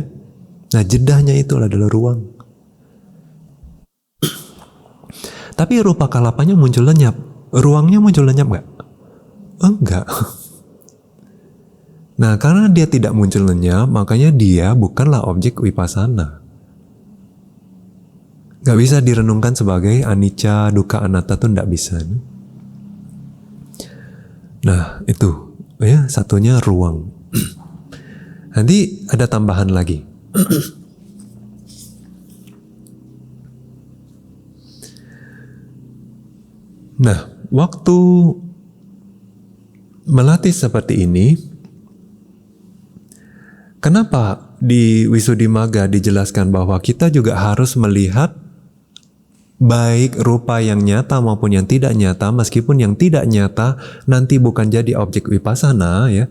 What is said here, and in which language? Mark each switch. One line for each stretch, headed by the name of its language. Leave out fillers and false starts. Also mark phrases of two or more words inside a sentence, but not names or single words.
Indonesian: Nah, jedahnya itu adalah ruang. Tapi rupa kalapanya muncul lenyap. Ruangnya muncul lenyap nggak? Enggak. Nah, karena dia tidak muncul lenyap, makanya dia bukanlah objek Vipassana. Gak bisa direnungkan sebagai
Pali: anicca, dukkha, anatta
Indonesian: tuh gak bisa. Nah itu ya, satunya ruang. Nanti ada tambahan lagi. Nah, waktu melatih seperti ini, kenapa di Visuddhimagga dijelaskan bahwa kita juga harus melihat baik rupa yang nyata maupun yang tidak nyata, meskipun yang tidak nyata nanti bukan jadi objek Vipassana ya.